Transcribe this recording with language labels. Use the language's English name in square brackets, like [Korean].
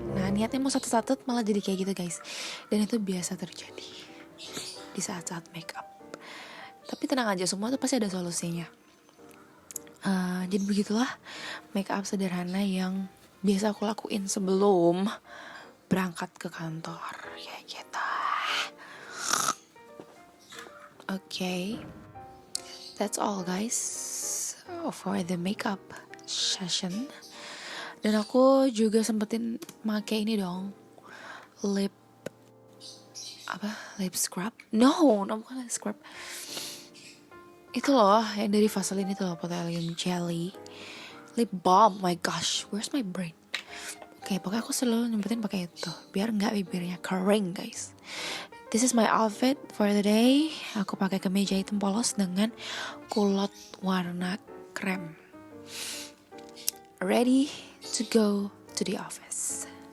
[Indonesian] Nah, niatnya mau satu-satu malah jadi kayak gitu guys. Dan itu biasa terjadi di saat-saat make up. Tapi tenang aja, semua tuh pasti ada solusinya. Jadi begitulah make up sederhana yang biasa aku lakuin sebelum berangkat ke kantor ya gitu. [English] Okay, that's all guys for the makeup session. [Indonesian] Dan aku juga sempetin make ini dong, lip scrub. No, bukan lip scrub. Itu loh yang dari Vaseline itu loh, Petroleum Jelly lip balm. [English] My gosh, where's my brain? [Indonesian] Oke, pokoknya aku selalu nyempetin pakai itu biar nggak bibirnya kering guys. [English] This is my outfit for the day. [Indonesian] Aku pakai kemeja hitam polos dengan kulot warna krem. [English] Ready to go to the office.